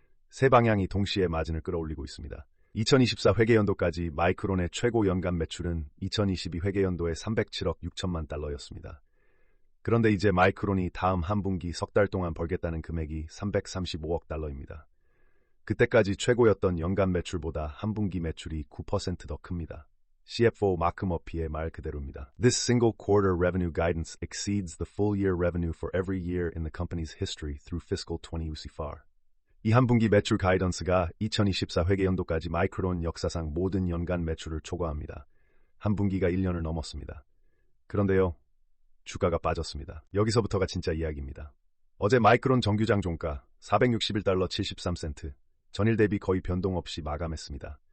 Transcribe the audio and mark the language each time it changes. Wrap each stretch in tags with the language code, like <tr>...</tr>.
<ko>세 방향이 동시에 마진을 끌어올리고 있습니다. 2024 회계연도까지 마이크론의 최고 연간 매출은 2022 회계연도에 307억 6천만 달러였습니다. 그런데 이제 마이크론이 다음 한 분기 석 달 동안 벌겠다는 금액이 335억 달러입니다. 그때까지 최고였던 연간 매출보다 한 분기 매출이 9% 더 큽니다. CFO 마크 머피의 말 그대로입니다.</ko> <en>This single quarter revenue guidance exceeds the full year revenue for every year in the company's history through fiscal 2024.</en> <ko>이 한 분기 매출 가이던스가 2024 회계연도까지 마이크론 역사상 모든 연간 매출을 초과합니다. 한 분기가 1년을 넘었습니다. 그런데요, 주가가 빠졌습니다. 여기서부터가 진짜 이야기입니다. 어제 마이크론 정규장 종가 461달러 73센트, 전일 대비 거의 변동 없이 마감했습니다.</ko>